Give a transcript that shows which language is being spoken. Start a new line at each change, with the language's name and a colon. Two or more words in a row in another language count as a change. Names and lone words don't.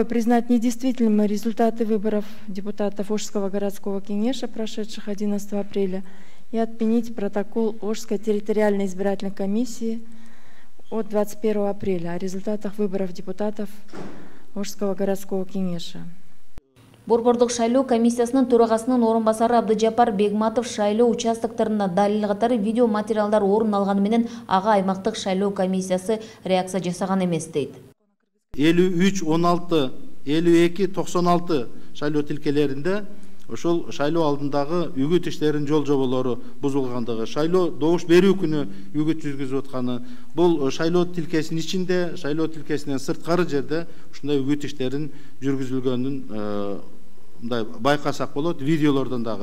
Russian: Признать недействительными результаты выборов депутатов Ошского городского кеңеша, прошедших 11 апреля, и отменить протокол Ошской территориальной избирательной комиссии от 21 апреля о результатах выборов депутатов Ошского городского кеңеша.
Kyrgyz: Борбордук шайлоо комиссиясынын төрагасынын орун басары Абдыжапар Бегматов шайлоо участоктарында далил катары видео материалдар орун алганы менен ага аймактык шайлоо комиссиясы реакция жасаган эмес дейт. 53-16, 52-96 шайлоо тилкелеринде ошол шайлоо алдындагы үгүт иштеринин жол жоболору бузулгандыгы, шайлоо добуш берүү күнү үгүт жүргүзүп атканы, бул шайлоо тилкесинин ичинде, шайлоо тилкесинен сырткары жерде ушундай үгүт иштерин жүргүзүлгөнүн мындай байкасак болот, видеолордон дагы.